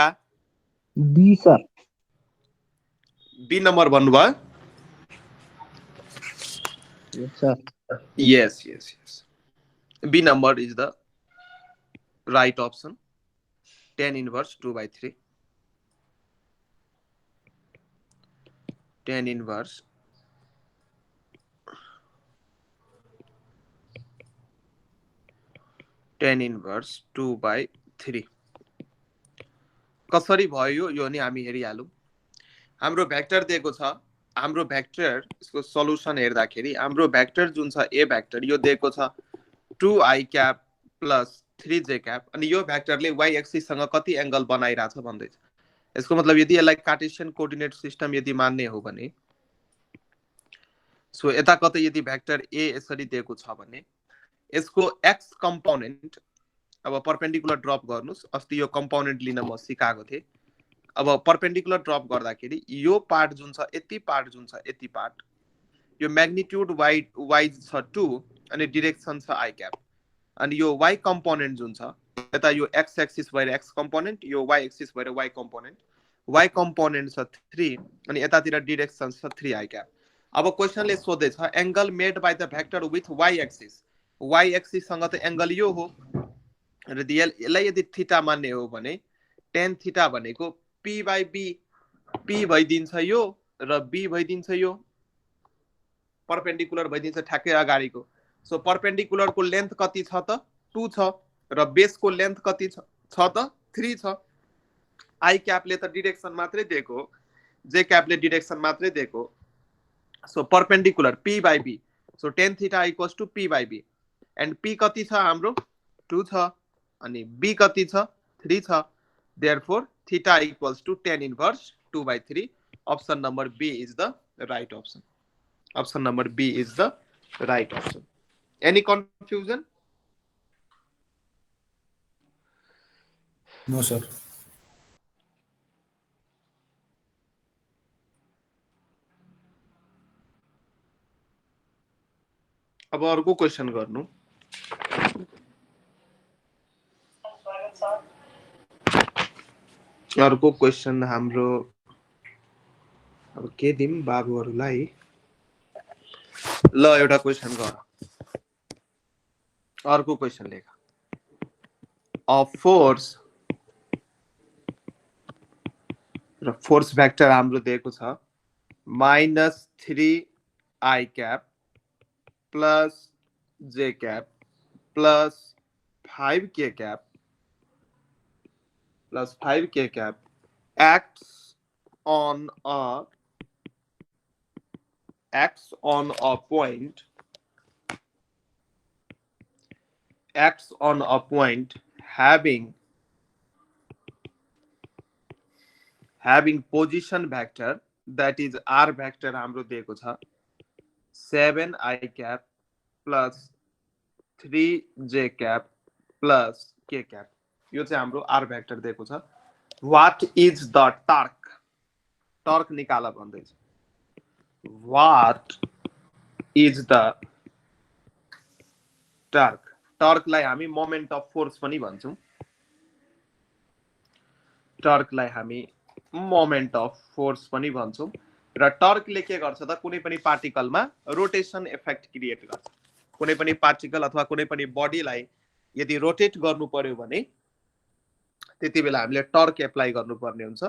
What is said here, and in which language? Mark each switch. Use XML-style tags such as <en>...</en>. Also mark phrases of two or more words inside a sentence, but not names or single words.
<ne>बी सर। बी नंबर भन्नुभयो।</ne> <en>Yes sir. Yes. B number is the right option. Tan inverse 2/3. Tan inverse 2/3</en> <ne>कसरी भयो यो नि हामी हेरिहालौं। हाम्रो भेक्टर दिएको छ, हाम्रो भेक्टर यसको सल्युसन हेर्दाखेरि हाम्रो भेक्टर जुन छ ए भेक्टर यो दिएको छ</ne> <en>2i cap plus 3j cap</en> <ne>अनि यो भेक्टरले</ne> <en>y axis</en> <ne>सँग कति एंगल बनाइराछ भन्दै छ। यसको मतलब यदि यसलाई</ne> <en>Cartesian coordinate system</en> <ne>यदि मान्ने हो भने सो यता कतै यदि भेक्टर ए यसरी दिएको छ भने यसको</ne> <en>x component</en> <ne>अब</ne> <en>perpendicular drop</en> <ne>गर्नुस्। अस्ति यो कम्पोनेन्ट लिन म सिकाएको थिए। अब</ne> <en>perpendicular drop</en> <ne>गर्दाखेरि यो पार्ट जुन छ यति पार्ट जुन छ यति पार्ट यो</ne> <en>magnitude wise</en> <ne>छ 2 अनि डाइरेक्सन छ</ne> <en>i cap</en> <ne>अनि यो</ne> <en>y component</en> <ne>जुन छ यता यो</ne> <en>x axis</en> <ne>भएर</ne> <en>x component</en> <ne>यो</ne> <en>y axis</en> <ne>भएर</ne> <en>y component</en> <ne>छ 3 अनि यतातिर डाइरेक्सन छ</ne> <en>3i cap।</en> <ne>अब क्वेशनले सोधेछ</ne> <en>angle made by the vector with y axis</en> <ne>सँग त एंगल यो हो र यसलाई यदि थीटा मान्ने हो भने</ne> <en>tan theta</en> <ne>भनेको p/b p भइदिन्छ यो र b भइदिन्छ यो परपेन्डिकुलर भइदिन्छ ठ्याक्कै अगाडिको। सो परपेन्डिकुलर को लेन्थ कति छ त 2 छ र बेस को लेन्थ कति छ त 3 छ।</ne> <en>i cap</en> <ne>ले त डाइरेक्सन मात्रै दिएको,</ne> <en>j cap</en> <ne>ले डाइरेक्सन मात्रै दिएको। सो परपेन्डिकुलर p/b सो</ne> <en>tan theta equals to p/b and p</en> <ne>कति छ हाम्रो 2 छ अनि b कति छ 3 छ।</ne> <en>therefore theta equals to tan inverse 2/3. option number B is the right option. Option number B is the right option. Any confusion? No sir.</en> <ne>अब अर्को क्वेशन गर्नु। अर्को क्वेशन हाम्रो अब के दिम बाबुहरुलाई। ल एउटा क्वेशन गर। अर्को क्वेशन लेख। अ फोर्स र</ne> <en>force vector</en> <ne>हाम्रो दिएको छ</ne> <en>-3i cap plus j cap plus 5k cap plus 5k cap acts on a point having position vector that is r vector</en> <ne>हाम्रो दिएको छ</ne> <en>7i cap plus 3j cap plus k cap.</en> <ne>यो चाहिँ हाम्रो</ne> <en>r vector</en> <ne>दिएको छ.</ne> <en>What is the torque? Torque</en> <ne>निकाल भन्दैछ.</ne> <en>What is the torque?</en> <ne>Torque लाई हामी</ne> <en>moment of force</en> <ne>पनि भन्छौं. टर्क लाई हामी</ne> <en>moment of force</en> <ne>पनि भन्छौं र टर्कले के गर्छ त कुनै पनि पार्टिकलमा</ne> <en>rotation effect create</en> <ne>गर्छ. कुनै पनि पार्टिकल अथवा कुनै पनि बडीलाई यदि रोटेट गर्नु पर्यो भने त्यति बेला हामीले</ne> <en>torque apply</en> <ne>गर्नुपर्ने हुन्छ.</ne>